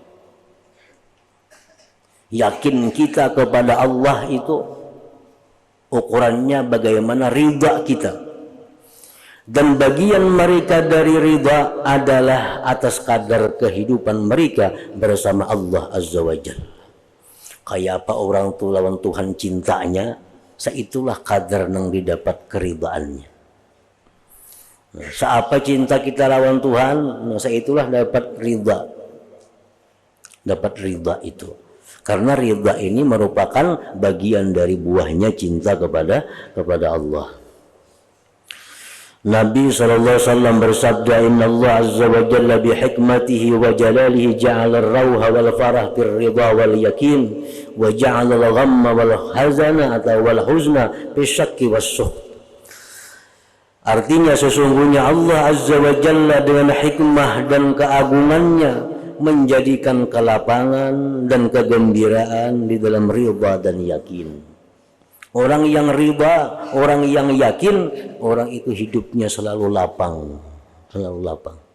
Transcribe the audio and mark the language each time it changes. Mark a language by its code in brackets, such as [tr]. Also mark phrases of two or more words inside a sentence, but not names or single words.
[id] Yakin kita kepada Allah itu ukurannya bagaimana ridha kita. Dan bagian mereka dari ridha adalah atas kadar kehidupan mereka bersama Allah [ar] عز وجل. [bjn] Kayak apa orang tuh lawan Tuhan cintanya, saitulah kadar nang didapat keridaannya. Nah, seapa cinta kita lawan Tuhan, nah saitulah dapat ridha. [id] Dapat ridha itu. Karena ridha ini merupakan bagian dari buahnya cinta kepada Allah. Nabi SAW bersabda, [ar] إن الله عز وجل بحكمته وجلاله جعل الروح والفرح في الرضا واليقين وجعل الغم والحزن [id] atau [ar] والحزن في الشك والسخط. [id] Artinya sesungguhnya Allah [ar] عز وجل [id] dengan hikmah dan keagungannya menjadikan kelapangan dan kegembiraan di dalam ridha dan yakin. Orang yang riba, orang yang yakin, orang itu hidupnya selalu lapang, selalu lapang.